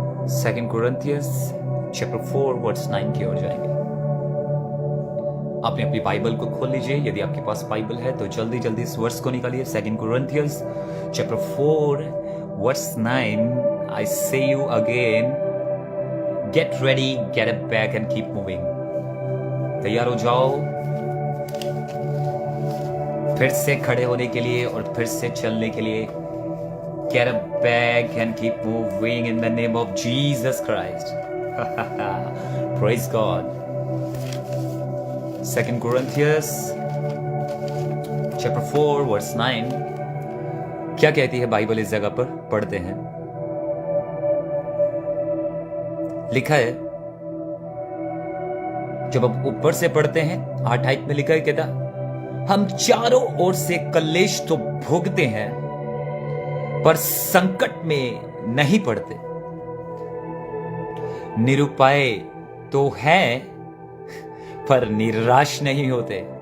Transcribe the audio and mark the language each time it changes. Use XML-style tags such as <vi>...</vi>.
<hi>2 Corinthians chapter 4 verse 9 की ओर जाएंगे। आपने अपनी बाइबल को खोल लीजिए, यदि आपके पास बाइबल है तो जल्दी जल्दी इस वर्स को निकालिए।</hi> <en>2 Corinthians chapter 4 verse 9, I say you again, get ready, get it back and keep moving।</en> <hi>तैयार हो जाओ फिर से खड़े होने के लिए और फिर से चलने के लिए।</hi> <en>Get it back and keep moving in the name of Jesus Christ। Praise God।</en> <hi>2 Corinthians chapter 4 verse 9 क्या कहती है बाइबल इस जगह पर? पढ़ते हैं। लिखा है, जब अब ऊपर से पढ़ते हैं 8 में लिखा है, कहता हम चारों ओर से कलेश तो भोगते हैं पर संकट में नहीं पड़ते, निरुपाय तो हैं पर निराश नहीं होते।</hi>